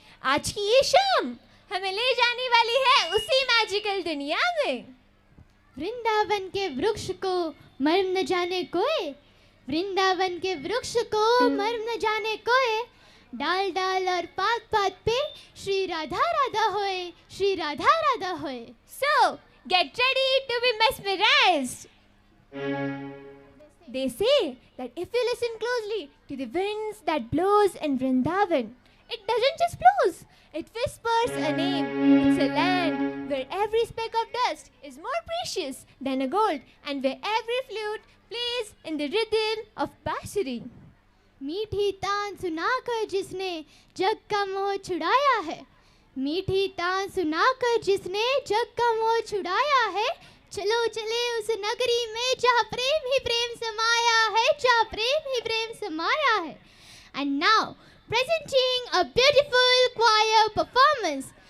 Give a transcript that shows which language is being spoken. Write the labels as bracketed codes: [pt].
[hi] आज की ये शाम हमें ले जाने वाली है उसी मैजिकल दुनिया में। वृंदावन के वृक्ष को मर्म न जाने कोई, वृंदावन के वृक्ष को मर्म न जाने कोई, डाल डाल और पात पात पे श्री राधा राधा होए, श्री राधा राधा होए. [en] So, get ready to be mesmerized. They say that if you listen closely to the winds that blows in Vrindavan, it doesn't just blows, it whispers a name. It's a land where every speck of dust is more precious than a gold, and where every flute plays in the rhythm of Bashari. [hi] मीठी तान सुनाकर जिसने जग का मोह छुड़ाया है, मीठी तान सुनाकर जिसने जग का मोह छुड़ाया है, चलो चले उस नगरी में जहाँ प्रेम ही प्रेम समाया है, जहाँ प्रेम ही प्रेम समाया है. [en] And now presenting a beautiful choir performance.